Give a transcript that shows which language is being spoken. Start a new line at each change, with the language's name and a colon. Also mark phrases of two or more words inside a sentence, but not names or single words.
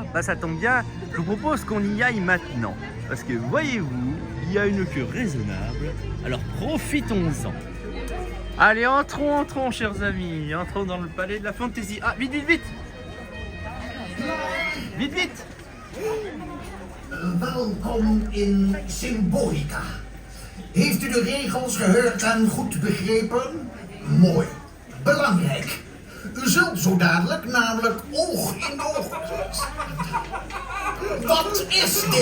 French: Bah ça tombe bien, je vous propose qu'on y aille maintenant. Parce que voyez-vous, il y a une queue raisonnable, alors profitons-en. Allez, entrons, chers amis, entrons dans le palais de la fantaisie. Ah, vite, vite, vite! Vite, vite!
Dutch: Welkom in Symbolica. Heeft u de regels gehoord en goed begrepen? Mooi. Belangrijk. U zult zo dadelijk namelijk oog in oog. Wat is dit?